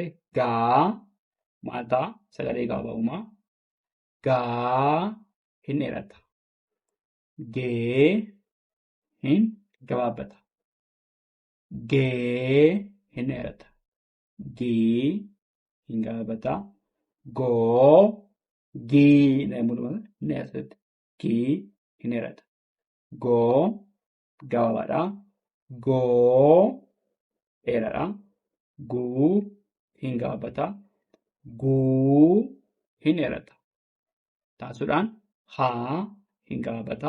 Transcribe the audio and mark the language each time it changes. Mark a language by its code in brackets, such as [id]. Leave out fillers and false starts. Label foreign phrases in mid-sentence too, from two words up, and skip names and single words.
[om] Gaa maal ta'a sagalee gabaabaa. Gaa hin dheerata. Gee hin gabaabata. Gee hin dheerata. Gii hin gabaabata. Goo gii gii hin dheerata. Goo gabaabaadha. Goo dheeraadha. Guu hin gabaabata. Guu hin dheerata. Taasisuudhaan haa hin gabaabata.